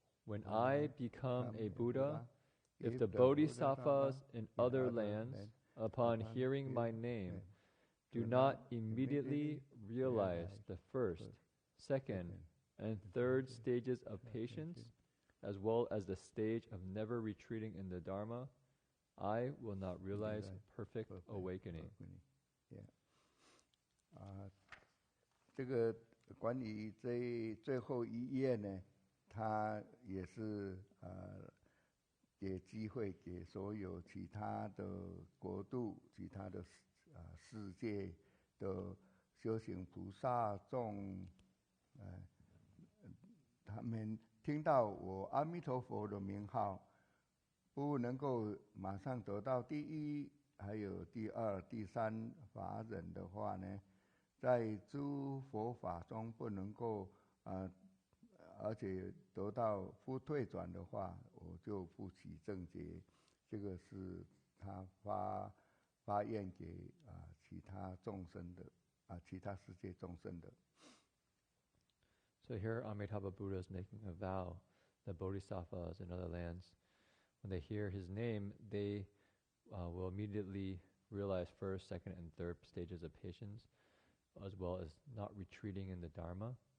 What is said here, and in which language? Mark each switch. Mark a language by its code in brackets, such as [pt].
[en] When I become a Buddha, if the Bodhisattvas in other lands, upon hearing my name, do not immediately realize the first, second, and third stages of patience, as well as the stage of never retreating in the Dharma, I will not realize perfect awakening. [zh] 这个关于最后一页呢，它也是给机会给所有其他的国度、其他的世界的修行菩萨众，他们听到我阿弥陀佛的名号，不能够马上得到第一、还有第二、第三法忍的话呢，在诸佛法中不能够而且得到不退转的话，我就不起正觉。这个是他发愿给其他众生的其他世界众生的。 [en] So here Amitabha Buddha is making a vow that bodhisattvas in other lands, when they hear his name, they will immediately realize first, second, and third stages of patience, as well as not retreating in the Dharma.